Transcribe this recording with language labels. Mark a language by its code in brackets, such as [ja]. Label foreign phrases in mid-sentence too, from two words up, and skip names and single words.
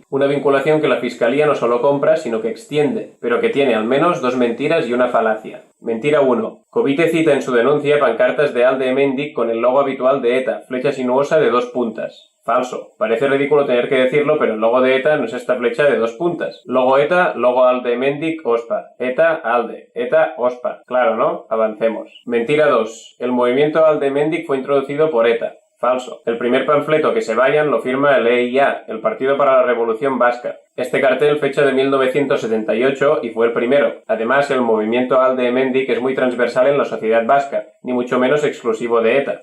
[es] Una vinculación que la Fiscalía no solo compra, sino que extiende, pero que tiene al menos 2 mentiras y una falacia. Mentira 1. Covite cita en su denuncia pancartas de Alde Hemendik con el logo habitual de ETA, flecha sinuosa de 2 puntas. Falso. Parece ridículo tener que decirlo, pero el logo de ETA no es esta flecha de 2 puntas. Logo ETA, logo Alde Hemendik, OSPA. ETA, Alde. ETA, OSPA. Claro, ¿no? Avancemos. Mentira 2. El movimiento Alde Hemendik fue introducido por ETA. Falso. El primer panfleto que se vayan lo firma el EIA, el Partido para la Revolución Vasca. Este cartel fecha de 1978 y fue el primero. Además, el movimiento Alde Hemendik es muy transversal en la sociedad vasca, ni mucho menos exclusivo de ETA.